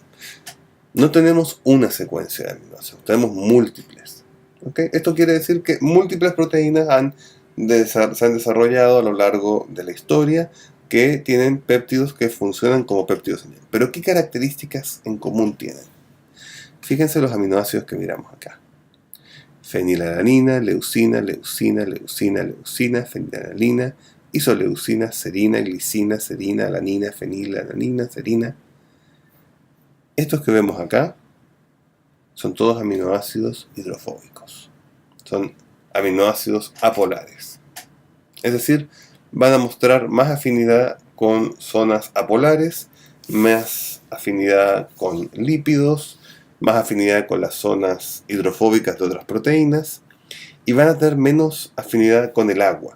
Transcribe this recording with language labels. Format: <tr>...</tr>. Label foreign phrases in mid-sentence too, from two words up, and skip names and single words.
<es>No tenemos una secuencia de aminoácidos, tenemos múltiples. ¿Okay? Esto quiere decir que múltiples proteínas se han desarrollado a lo largo de la historia que tienen péptidos que funcionan como péptidos señal. Pero ¿qué características en común tienen? Fíjense los aminoácidos que miramos acá. Fenilalanina, leucina, leucina, leucina, leucina, fenilalanina, isoleucina, serina, glicina, serina, alanina, fenilalanina, serina. Estos que vemos acá son todos aminoácidos hidrofóbicos. Son aminoácidos apolares. Es decir, van a mostrar más afinidad con zonas apolares, más afinidad con lípidos, más afinidad con las zonas hidrofóbicas de otras proteínas y van a tener menos afinidad con el agua.</es>